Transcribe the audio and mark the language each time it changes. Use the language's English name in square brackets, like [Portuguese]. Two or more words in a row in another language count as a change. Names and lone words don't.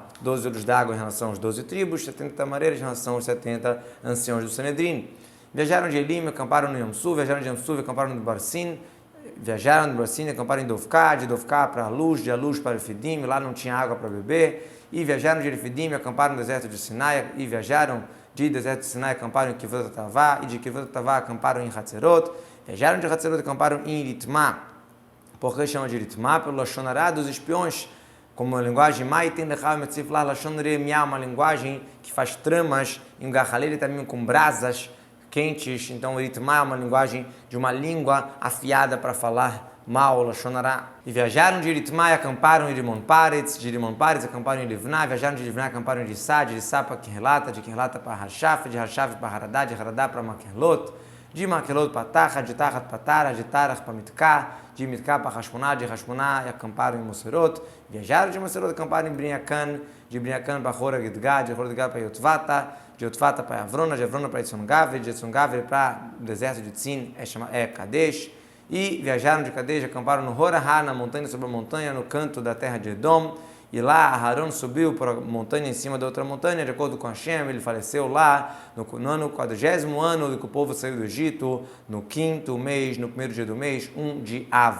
[Portuguese] 12 olhos d'água em relação às 12 tribos, 70 tamareiras em relação aos 70 anciãos do Sanedrim. Viajaram de Elim, acamparam no Yamsu, viajaram de Yamsu, acamparam no Barsin, viajaram do Barsin, acamparam em Dovká, de Dovká para a luz, de a luz para Refidim, lá não tinha água para beber, e viajaram de Refidim, acamparam no deserto de Sinai, e viajaram de deserto de Sinai, acamparam em Kivot Tavá, e de Kivot Tavá acamparam em Hatzerot, viajaram de Hatzerot, acamparam em Ritmá. Por que chama de Ritmá? Pelo Lashonará dos espiões, como a linguagem [Hebrew] Maitem Lechal Metziflah Lashon Reemiah, [Portuguese] uma linguagem que faz tramas em Gachaleira também com brasas quentes. Então, Ritmá é uma linguagem de uma língua afiada para falar mal, Lashonará. E viajaram de Ritmá e acamparam em Rimon Paretz, de Rimon Paretz acamparam em Livná, viajaram de Livná e acamparam em Rissá, de Rissá para Kirlata, de Kirlata para Hashaf, de Hashaf para Haradá, de Haradá para Makelot, de Makelot para Tacha, de Tachat para Tara, de Tarach para Mitká, de Mitká para Hashmoná, de Hashmoná e acamparam em Moserot, viajaram de Moserot e acamparam em Brinyakan, de Brinyakan para Hora Gidgad, de Hora Gidgad para Yotvata, de Yotvata para Avrona, de Avrona para Etzongavre, de Etzongavre para o deserto de Tzin, é Kadesh, e viajaram de Kadesh, acamparam no Horahá, na montanha sobre a montanha, no canto da terra de Edom, e lá Aharon subiu para a montanha em cima da outra montanha, de acordo com Hashem, ele faleceu lá, no ano 40º ano que o povo saiu do Egito, no 5º mês, no primeiro dia do mês, de Av.